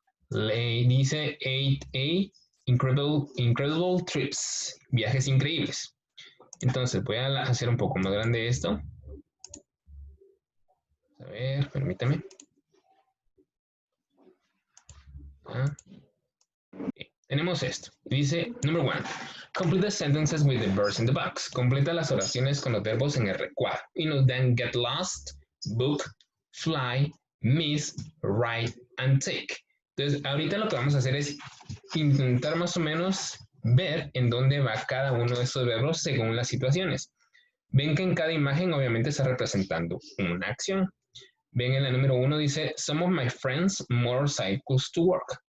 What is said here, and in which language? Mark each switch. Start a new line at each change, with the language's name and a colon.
English: Dice 8A, incredible trips.
Spanish: Viajes increíbles. Entonces voy a hacer un poco más grande esto. A ver, permítame. Okay. Tenemos esto. Dice,
English: number 1. Complete the sentences with the verbs in the box.
Spanish: Completa las oraciones con los verbos en el recuadro. Y nos dan
English: get lost, book, fly, miss, write, and take.
Spanish: Entonces, ahorita lo que vamos a hacer es intentar más o menos ver en dónde va cada uno de estos verbos según las situaciones. Ven que en cada imagen obviamente está representando una acción. Ven en la número 1 dice,
English: some of my friends motorcycles to work.